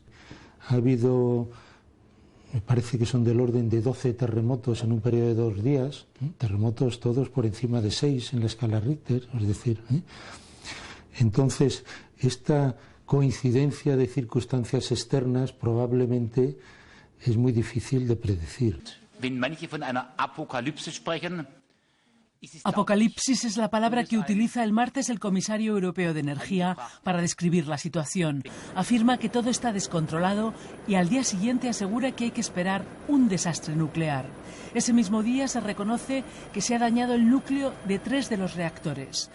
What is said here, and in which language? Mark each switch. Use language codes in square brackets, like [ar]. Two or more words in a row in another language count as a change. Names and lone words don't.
[es] Ha habido, me parece que son del orden de 12 terremotos en un periodo de 2 días, terremotos todos por encima de 6 en la escala Richter, es decir, entonces esta coincidencia de circunstancias externas probablemente es muy difícil de predecir. [de] Wenn manche von einer Apokalypse sprechen, [es] Apocalipsis es la palabra que utiliza el martes el comisario europeo de Energía para describir la situación. Afirma que todo está descontrolado y al día siguiente asegura que hay que esperar un desastre nuclear. Ese mismo día se reconoce que se ha dañado el núcleo de 3 de los reactores.